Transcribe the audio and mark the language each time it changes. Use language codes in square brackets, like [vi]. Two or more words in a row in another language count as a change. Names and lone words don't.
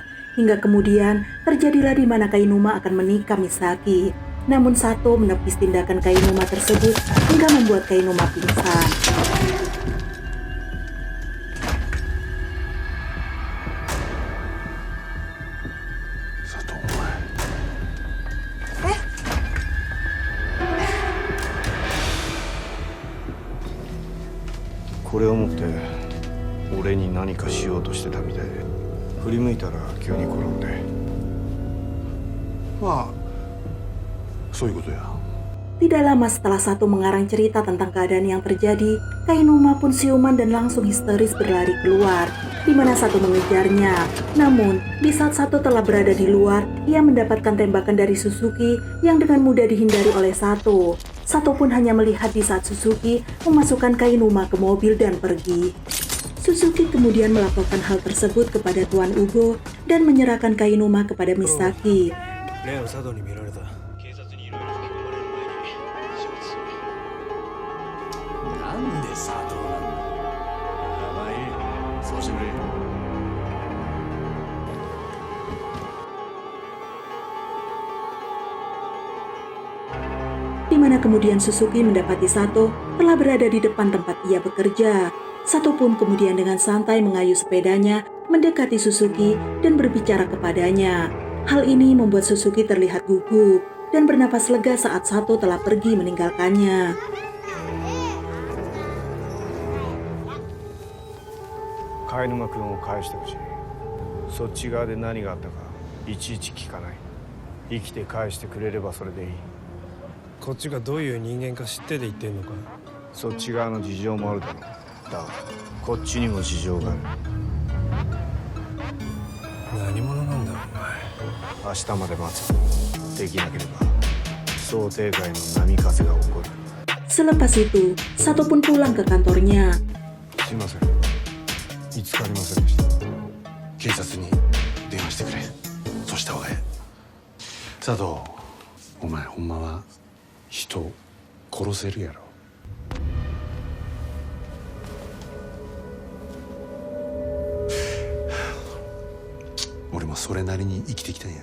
[id] Hingga kemudian terjadilah di mana Kainuma akan menikah Misaki. Namun Sato menepis tindakan Kainuma tersebut hingga membuat Kainuma pingsan. Sato, [ja] これを持って俺に何かしようとしてたみたいで、振り向いたら急に転んで。まあそういうことや。 [id] Tidak lama setelah Sato mengarang cerita tentang keadaan yang terjadi, Kainuma pun siuman dan langsung histeris berlari keluar, di mana Sato mengejarnya. Namun, di saat Sato telah berada di luar, ia mendapatkan tembakan dari Suzuki yang dengan mudah dihindari oleh Sato. Sato pun hanya melihat di saat Suzuki memasukkan Kainuma ke mobil dan pergi. Suzuki kemudian melaporkan hal tersebut kepada Tuan Ugo dan menyerahkan Kainuma kepada Misaki. [ja] 例の佐藤に見られた。なんで佐藤なんだ。まあいい、そうしてくれ。 [id] Di mana kemudian Suzuki mendapati Sato telah berada di depan tempat ia bekerja. Sato pun kemudian dengan santai mengayuh sepedanya mendekati Suzuki dan berbicara kepadanya. Hal ini membuat Suzuki terlihat gugup dan bernapas lega saat Sato telah pergi meninggalkannya. [ja] Kainuma 君を返してほしい。そっち側で何があったかいちいち聞かない。生きて返してくれればそれでいい。こっちがどういう人間か知ってて言ってんのか。そっち側の事情もあるだろう。だがこっちにも事情がある。何者なんだお前。明日まで待つ。できなければ想定外の波風が起こる。 [id] Selepas itu, Sato pun pulang ke kantornya. [ja] すいません。見つかりませんでした。警察に電話してくれ。そうした方がええ。佐藤、お前ほんまは人殺せるやろ。俺もそれなりに生きてきたんや。